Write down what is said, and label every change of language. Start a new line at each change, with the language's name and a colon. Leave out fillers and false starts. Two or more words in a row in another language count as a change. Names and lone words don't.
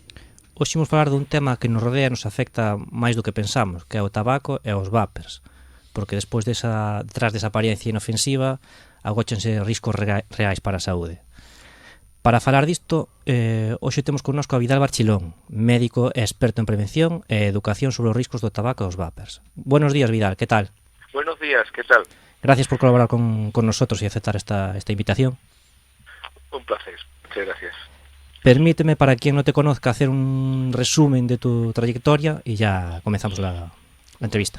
Galician: Hoxe imos falar dun tema que nos rodea e nos afecta máis do que pensamos, que é o tabaco e os vapers. Porque detrás desa apariencia inofensiva, agóchense riscos reais para a saúde. Para falar disto, hoxe temos connosco a Vidal Barchilón, médico e experto en prevención e educación sobre os riscos do tabaco e os vapers.
Spanish: Buenos días, Vidal, que tal? Buenos días, ¿qué tal? Gracias por colaborar con nosotros y aceptar esta invitación. Un placer, muchas gracias. Permíteme, para quien no te conozca, hacer un resumen de tu trayectoria y ya comenzamos la entrevista.